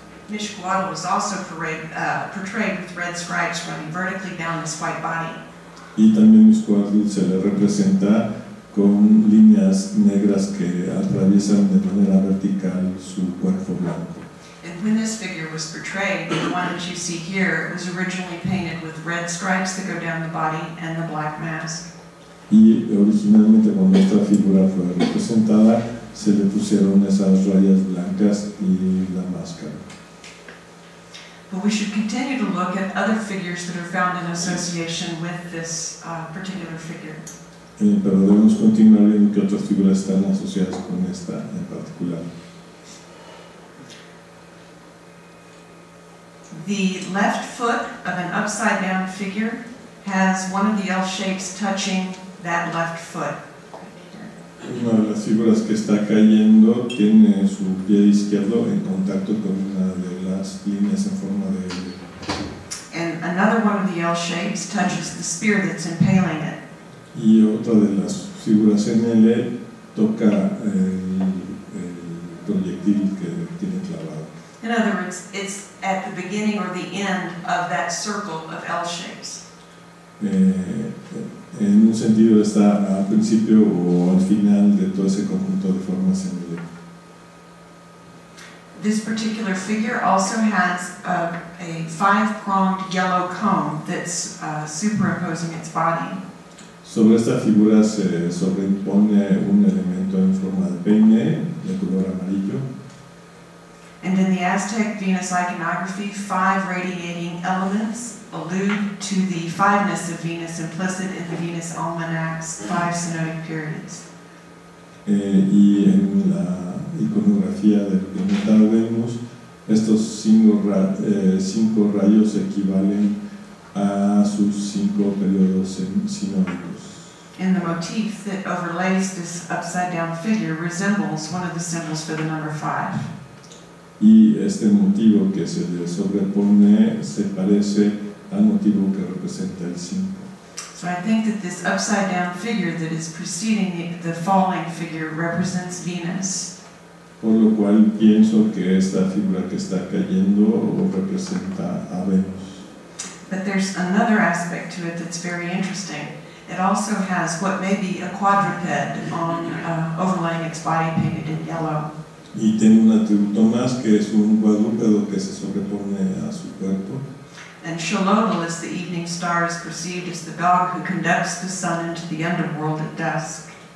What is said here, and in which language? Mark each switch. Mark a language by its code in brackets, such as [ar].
[en] Mixcoatl was also portrayed with red stripes running vertically down his white body. [es] Y también Mixcoatl se le representa con líneas negras que atraviesan de manera vertical su cuerpo blanco. [en] And when this figure was portrayed, the one that you see here, it was originally painted with red stripes that go down the body and the black mask. [es] Y originalmente cuando esta figura fue representada, se le pusieron esas rayas blancas y la máscara. [en] But we should continue to look at other figures that are found in association with this particular figure. [es] Pero debemos continuar viendo que otras figuras están asociadas con esta en particular. [en] The left foot of an upside-down figure has one of the L shapes touching that left foot. [es] Una de las figuras que está cayendo tiene su pie izquierdo en contacto con una de las líneas en forma de L. [en] And another one of the L shapes touches the spear that's impaling it. [es] Y otra de las figuras en L toca el proyectil que tiene clavado. [en] In other words, it's at the beginning or the end of that circle of L shapes. [es] En un sentido está al principio o al final de todo ese conjunto de formas en L. [en] This particular figure also has a five-pronged yellow comb that's superimposing its body. [es] Sobre esta figura se sobreimpone un elemento en forma de peine de color amarillo. [en] And in the Aztec Venus iconography, 5 radiating elements allude to the fiveness of Venus implicit in the Venus almanac's 5 synodic periods. [es] Y en la iconografía del planeta Venus, estos 5 rayos equivalen a sus 5 periodos sinódicos. [en] And the motif that overlays this upside-down figure resembles one of the symbols for the number 5. [es] Y este motivo que se le sobrepone se parece al motivo que representa el 5. [en] So I think that this upside-down figure that is preceding the falling figure represents Venus. [es] Por lo cual pienso que esta figura que está cayendo representa a Venus. [en] But there's another aspect to it that's very interesting. It also has what may be a quadruped on overlaying its body painted in yellow. [es] Y tiene un atributo más, que es un cuadrúpedo que se sobrepone a su cuerpo. [en] And Xolotl is the evening star, is perceived as the dog who conducts the sun into the underworld at dusk.